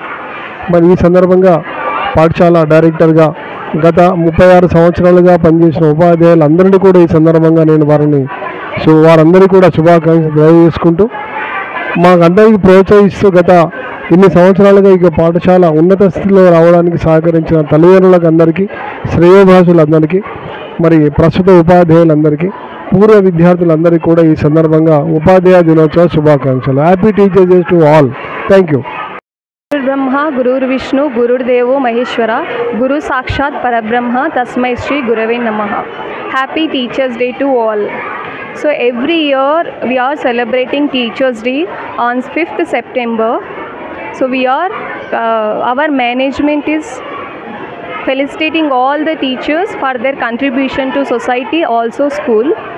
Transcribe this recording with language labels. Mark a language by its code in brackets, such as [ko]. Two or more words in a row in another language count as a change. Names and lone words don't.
[te] మరి ఈ సందర్భంగా పాఠశాల డైరెక్టర్గా గత 36 సంవత్సరాలుగా పనిచేసిన ఉపాధ్యాయులందరినీ కూడా ఈ సందర్భంగా నేను వారందరికీ కూడా శుభాకాంక్షలు తెలియజేసుకుంటూ మాకందరికీ ప్రోత్సహిస్తూ గత ఇన్ని సంవత్సరాలుగా ఇక పాఠశాల ఉన్నత స్థితిలో రావడానికి సహకరించిన తల్లిదండ్రులకు అందరికీ, శ్రేయోభిలాషులందరికీ, మరి ప్రస్తుత ఉపాధ్యాయులందరికీ, పూర్వ విద్యార్థులందరికీ కూడా ఈ సందర్భంగా ఉపాధ్యాయ దినోత్సవ శుభాకాంక్షలు. [en] Happy Teachers Day to all. Thank you. [sa] ब्रह्मा गुरुर्विष्णु गुरुर्देवो महेश्वरा गुरु साक्षात् परब्रह्म तस्मै श्री गुरवे नमः. [en] Happy Teachers Day to all. So every year we are celebrating Teachers Day on 5th September. So our management is felicitating all the teachers for their contribution to society, also school.